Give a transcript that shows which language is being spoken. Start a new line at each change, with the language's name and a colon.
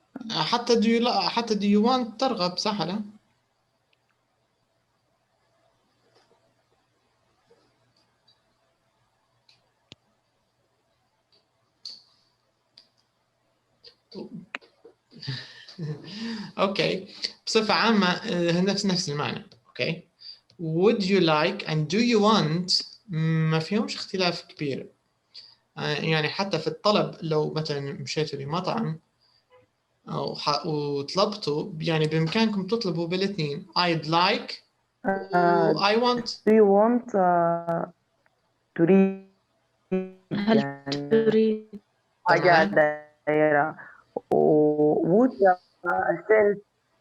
Arabic: حتى
English: do you want
Arabic: ترغب، صح لا؟ اوكي، بصفة عامة نفس المعنى. اوكي،
English: would you like and do you want
Arabic: ما فيهمش اختلاف كبير. يعني حتى في الطلب لو مثلا مشيتوا لمطعم وطلبتوا، يعني بإمكانكم تطلبوا بالاثنين
English: I'd like I want. Do you want
Arabic: تريد هل يعني تريد؟ حاجة دايرة would الفعل